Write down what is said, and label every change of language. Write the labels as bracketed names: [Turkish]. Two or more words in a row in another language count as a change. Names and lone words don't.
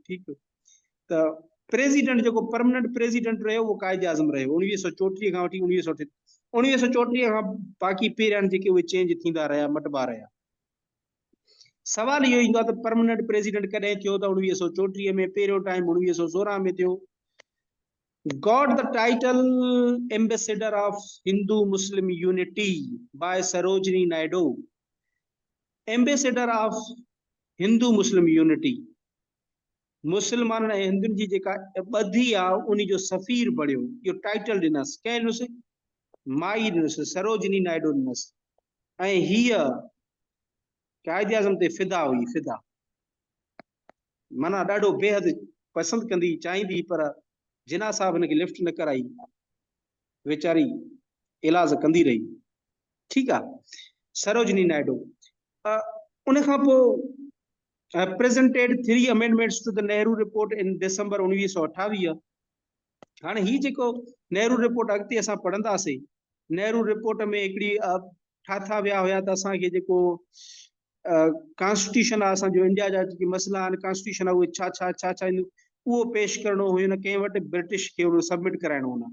[Sindhi] ठीकु, त प्रेसिडेंट जेको [English] permanent president [Sindhi] रहियो उहो कायदे आज़म रहियो 1934 खां वठी 1934 खां बाक़ी पीरियड जेके उहे चेंज थींदा रहिया, मटबा रहिया। सवाल इहो ईंदो आहे त [English] permanent president [Sindhi] कॾहिं थियो त 1934 में, पहिरियों टाइम 1916 में थियो। [English] got the title ambassador of Hindu Muslim unity by Sarojini Naidu, ambassador of Hindu Muslim unity, [Sindhi] मुसलमान ऐं हिंदुनि जी जेका ॿधी आहे उन जो सफ़ीर बणियो। इहो टाइटल ॾिनसि, कंहिं ॾिनसि? माई ॾिनसि, सरोजिनी नायडू ॾिनसि। ऐं हीअ कायदे आज़म ते फिदा हुई, फिदा माना ॾाढो बेहद पसंदि कंदी, चाहींदी, पर जिना साहब हिनखे लिफ्ट न कराई, वेचारी इलाज कंदी रही। ठीकु आहे, सरोजिनी नायडू। उन खां पोइ [English] presented 3 amendments to the Nehru report in December 1928। [Sindhi] हाणे ही जेको नेहरू रिपोर्ट अॻिते असां पढ़ंदासीं, नेहरू रिपोर्ट में हिकिड़ी ठाथा विया हुया त असांखे जेको कॉन्स्टिट्यूशन आहे असांजो इंडिया जा जेके मसइला आहिनि, कॉन्स्टिट्यूशन आहे उहे छा आहिनि, उहो पेश करणो हुयो, न कंहिं वटि ब्रिटिश खे उहो सबमिट कराइणो हुन।